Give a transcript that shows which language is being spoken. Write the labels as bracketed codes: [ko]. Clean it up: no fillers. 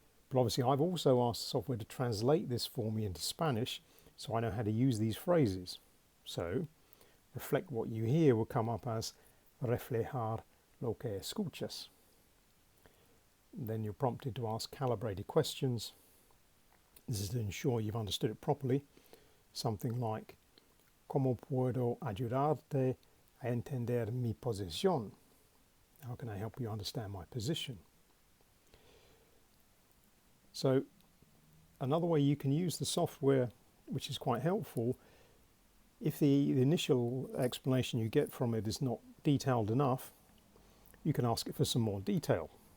[en] But obviously I've also asked the software to translate this for me into Spanish, so I know how to use these phrases. So, reflect what you hear will come up as [es] reflejar lo que escuchas. [en] Then you're prompted to ask calibrated questions. This is to ensure you've understood it properly. something like, [es] ¿Cómo puedo ayudarte a entender mi posición? [en] How can I help you understand my position? So another way you can use the software, which is quite helpful, if the initial explanation you get from it is not detailed enough, you can ask it for some more detail.